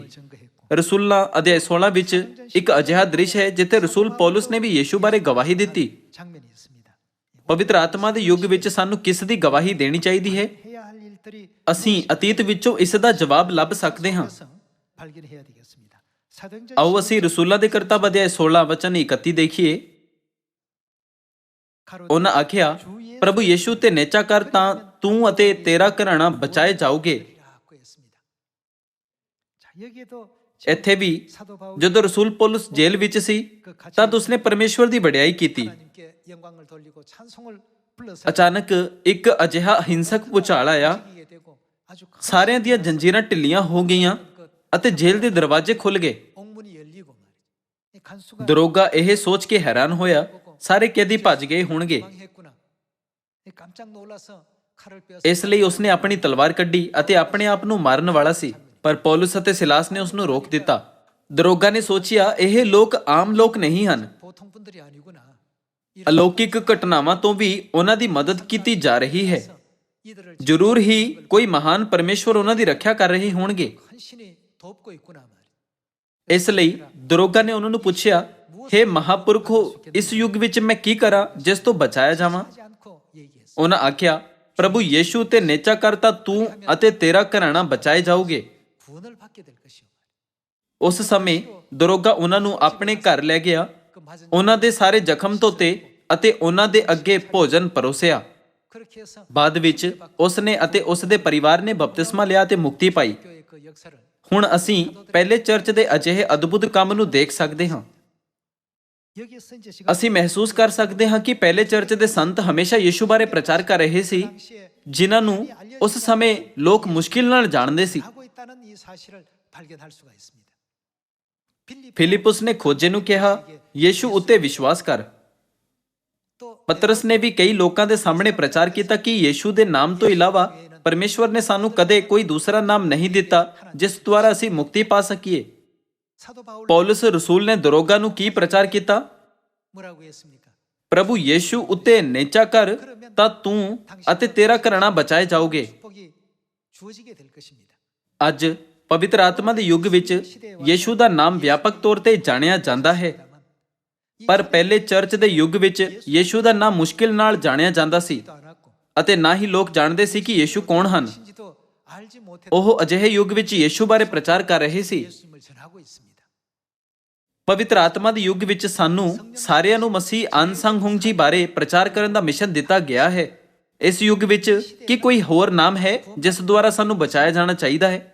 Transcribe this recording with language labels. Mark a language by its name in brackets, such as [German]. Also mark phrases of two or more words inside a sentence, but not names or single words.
[Korean] 증거했고 [Punjabi] ਰਸੂਲਾਂ ਅਧਿਆਇ 16 ਵਿੱਚ ਇੱਕ ਅਜਿਹਾ ਦ੍ਰਿਸ਼ ਹੈ ਜਿੱਥੇ ਰਸੂਲ ਪੌਲਸ ਨੇ ਵੀ ਯੀਸ਼ੂ ਬਾਰੇ ਗਵਾਹੀ ਦਿੱਤੀ। [Korean] 장면이 있습니다. [Punjabi] ਪਵਿੱਤਰ ਆਤਮਾ ਦੇ ਯੁੱਗ ਵਿੱਚ ਸਾਨੂੰ ਕਿਸ ਦੀ ਗਵਾਹੀ ਦੇਣੀ ਚਾਹੀਦੀ ਹੈ? [Korean] 해야 할 일들이 [Punjabi] ਅਸੀਂ ਅਤੀਤ ਵਿੱਚੋਂ ਇਸ ਦਾ ਜਵਾਬ ਲੱਭ ਸਕਦੇ ਹਾਂ। [Korean] 그래서 발견해야 되겠습니다. 사도행전 [Punjabi] ਆਓ ਅਸੀਂ ਰਸੂਲਾਂ ਦੇ ਕਰਤੱਵ ਅਧਿਆਇ 16 ਵਚਨ 31 ਦੇਖੀਏ। ਉਹਨਾਂ ਆਖਿਆ, ਪ੍ਰਭੂ ਯੀਸ਼ੂ ਤੇ ਨੇਚਾ ਕਰ ਤਾਂ ਤੂੰ ਅਤੇ ਤੇਰਾ ਘਰਾਣਾ ਬਚਾਏ ਜਾਓਗੇ। [Korean] 라고 했습니다. 자, 여기에도 [Punjabi] ਇੱਥੇ ਵੀ [Korean] 사도 바울이 [Punjabi] ਜਦੋਂ ਰਸੂਲ ਪੌਲਸ ਜੇਲ੍ਹ ਵਿੱਚ ਸੀ ਤਦ ਉਸਨੇ ਪਰਮੇਸ਼ਵਰ ਦੀ ਵਡਿਆਈ ਕੀਤੀ। [Korean] 하나님께 영광을 돌리고 찬송을 불러서 [Punjabi] ਅਚਾਨਕ ਇੱਕ ਅਜਿਹਾ ਹਿੰਸਕ ਭੁਚਾਲ ਆਇਆ। [Korean] 이기게 되고 아주 큰 [Punjabi] ਸਾਰਿਆਂ ਦੀਆਂ ਜੰਜੀਰਾਂ ਢਿੱਲੀਆਂ ਹੋ ਗਈਆਂ ਅਤੇ ਜੇਲ੍ਹ ਦੇ ਦਰਵਾਜ਼ੇ ਖੁੱਲ ਗਏ। [Korean] 옥문이 열리고 말이죠. 이 간수가 [Punjabi] ਦਰੋਗਾ ਇਹ ਸੋਚ ਕੇ ਹੈਰਾਨ ਹੋਇਆ ਸਾਰੇ ਕੈਦੀ ਭੱਜ ਗਏ ਹੋਣਗੇ। [Korean] 망했구나. 이 깜짝 놀라서 칼을 빼앗아 [Punjabi] ਇਸ ਲਈ ਉਸਨੇ ਆਪਣੀ ਤਲਵਾਰ ਕੱਢੀ ਅਤੇ ਆਪਣੇ ਆਪ ਨੂੰ ਮਾਰਨ ਵਾਲਾ ਸੀ ਪਰ ਪੌਲਸ ਅਤੇ ਸਿਲਾਸ ਨੇ ਉਸ ਨੂੰ ਰੋਕ ਦਿੱਤਾ। ਦਰੋਗਾ ਨੇ ਸੋਚਿਆ ਇਹ ਲੋਕ ਆਮ ਲੋਕ ਨਹੀਂ ਹਨ। [Korean] 보통 분들이 아니구나. [Punjabi] ਅਲੌਕਿਕ ਘਟਨਾਵਾਂ ਤੋਂ ਵੀ ਉਹਨਾਂ ਦੀ ਮਦਦ ਕੀਤੀ ਜਾ ਰਹੀ ਹੈ। [Korean] 이들을 [Punjabi] ਜ਼ਰੂਰ ਹੀ ਕੋਈ ਮਹਾਨ ਪਰਮੇਸ਼ਵਰ ਉਹਨਾਂ ਦੀ ਰੱਖਿਆ ਕਰ ਰਹੇ ਹੋਣਗੇ। [Korean] 헌신히 돕고 있구나 말이야. [Punjabi] ਇਸ ਲਈ ਦਰੋਗਾ ਨੇ ਉਹਨਾਂ ਨੂੰ ਪੁੱਛਿਆ, ਹੇ ਮਹਾਪੁਰਖੋ ਇਸ ਯੁੱਗ ਵਿੱਚ ਮੈਂ ਕੀ ਕਰਾਂ ਜਿਸ ਤੋਂ ਬਚਾਇਆ ਜਾਵਾਂ? [Korean] 하지 않고 얘기했어. [Punjabi] ਉਹਨਾਂ ਆਖਿਆ, ਪ੍ਰਭੂ ਯੀਸ਼ੂ ਤੇ ਨੇਚਾ ਕਰਤਾ ਤੂੰ ਅਤੇ ਤੇਰਾ ਘਰਾਣਾ ਬਚਾਏ ਜਾਓਗੇ। [Korean] 구원을 받게 될 것이오. [Punjabi] ਉਸ ਸਮੇਂ ਦਰੋਗਾ ਉਹਨਾਂ ਨੂੰ ਆਪਣੇ ਘਰ ਲੈ ਗਿਆ, [Korean] 그 맞은 [Punjabi] ਉਹਨਾਂ ਦੇ ਸਾਰੇ ਜ਼ਖਮ ਧੋਤੇ ਅਤੇ ਉਹਨਾਂ ਦੇ ਅੱਗੇ ਭੋਜਨ ਪਰੋਸਿਆ। [Korean] 그렇게 해서 [Punjabi] ਬਾਅਦ ਵਿੱਚ ਉਸ ਨੇ ਅਤੇ ਉਸ ਦੇ ਪਰਿਵਾਰ ਨੇ ਬਪਤਿਸਮਾ ਲਿਆ ਤੇ ਮੁਕਤੀ ਪਾਈ। [Korean] 교회의 그 역사를 [Punjabi] ਹੁਣ ਅਸੀਂ ਪਹਿਲੇ ਚਰਚ ਦੇ ਅਜਿਹੇ ਅਦਭੁਤ ਕੰਮ ਨੂੰ ਦੇਖ ਸਕਦੇ ਹਾਂ। [Korean] 여기에서 이제 지금 [Punjabi] ਅਸੀਂ ਮਹਿਸੂਸ ਕਰ ਸਕਦੇ ਹਾਂ ਕਿ ਪਹਿਲੇ ਚਰਚ ਦੇ ਸੰਤ ਹਮੇਸ਼ਾ ਯਿਸੂ ਬਾਰੇ ਪ੍ਰਚਾਰ ਕਰ ਰਹੇ ਸੀ, [Korean] 당시에 [Punjabi] ਜਿਨ੍ਹਾਂ ਨੂੰ ਉਸ ਸਮੇਂ ਲੋਕ ਮੁਸ਼ਕਿਲ ਨਾਲ ਜਾਣਦੇ ਸੀ। [Korean] 하고 있다는 이 사실을 발견할 수가 있습니다. [Punjabi] ਫਿਲਿਪੁਸ ਨੇ ਖੋਜੇ ਨੂੰ ਕਿਹਾ, ਯਿਸੂ ਉੱਤੇ ਵਿਸ਼ਵਾਸ ਕਰ। [Korean] 또 [Punjabi] ਪਤਰਸ ਨੇ ਵੀ ਕਈ ਲੋਕਾਂ ਦੇ ਸਾਹਮਣੇ ਪ੍ਰਚਾਰ ਕੀਤਾ ਕਿ ਯਿਸੂ ਦੇ ਨਾਮ ਤੋਂ ਇਲਾਵਾ ਪਰਮੇਸ਼ਵਰ ਨੇ ਸਾਨੂੰ ਕਦੇ ਕੋਈ ਦੂਸਰਾ ਨਾਮ ਨਹੀਂ ਦਿੱਤਾ ਜਿਸ ਦੁਆਰਾ ਅਸੀਂ ਮੁਕਤੀ ਪਾ ਸਕੀਏ। [Korean] 사도 바울 [Punjabi] ਪੌਲਸ ਰਸੂਲ ਨੇ ਦਰੋਗਾ ਨੂੰ ਕੀ ਪ੍ਰਚਾਰ ਕੀਤਾ? [Korean] 뭐라고 했습니까? [Punjabi] ਪ੍ਰਭੂ ਯਿਸੂ ਉੱਤੇ ਨੇਚਾ ਕਰ ਤਾਂ ਤੂੰ ਅਤੇ ਤੇਰਾ ਘਰਾਣਾ ਬਚਾਏ ਜਾਓਗੇ। [Korean] 축복이 주어지게 될 것입니다. [Punjabi] ਅੱਜ ਪਵਿੱਤਰ ਆਤਮਾ ਦੇ ਯੁੱਗ ਵਿੱਚ ਯਿਸੂ ਦਾ ਨਾਮ ਵਿਆਪਕ ਤੌਰ ਤੇ ਜਾਣਿਆ ਜਾਂਦਾ ਹੈ, ਪਰ ਪਹਿਲੇ ਚਰਚ ਦੇ ਯੁੱਗ ਵਿੱਚ ਯਿਸੂ ਦਾ ਨਾਮ ਮੁਸ਼ਕਿਲ ਨਾਲ ਜਾਣਿਆ ਜਾਂਦਾ ਸੀ [Korean] 또 않았고 [Punjabi] ਅਤੇ ਨਾ ਹੀ ਲੋਕ ਜਾਣਦੇ ਸੀ ਕਿ ਯਿਸੂ ਕੌਣ ਹਨ। [Korean] 신지도 알지 못했던 [Punjabi] ਉਹ ਅਜਿਹੇ ਯੁੱਗ ਵਿੱਚ ਯਿਸੂ ਬਾਰੇ ਪ੍ਰਚਾਰ ਕਰ ਰਹੇ ਸੀ। [Korean] 예수님을 전하고 있습니다. [Punjabi] ਪਵਿੱਤਰ ਆਤਮਾ ਦੇ ਯੁੱਗ ਵਿੱਚ ਸਾਨੂੰ ਸਾਰਿਆਂ ਨੂੰ ਮਸੀਹ ਅਨਸੰਗ ਹੁੰਗ ਜੀ ਬਾਰੇ ਪ੍ਰਚਾਰ ਕਰਨ ਦਾ ਮਿਸ਼ਨ ਦਿੱਤਾ ਗਿਆ ਹੈ। ਇਸ ਯੁੱਗ ਵਿੱਚ ਕੀ ਕੋਈ ਹੋਰ ਨਾਮ ਹੈ ਜਿਸ ਦੁਆਰਾ ਸਾਨੂੰ ਬਚਾਇਆ ਜਾਣਾ ਚਾਹੀਦਾ ਹੈ?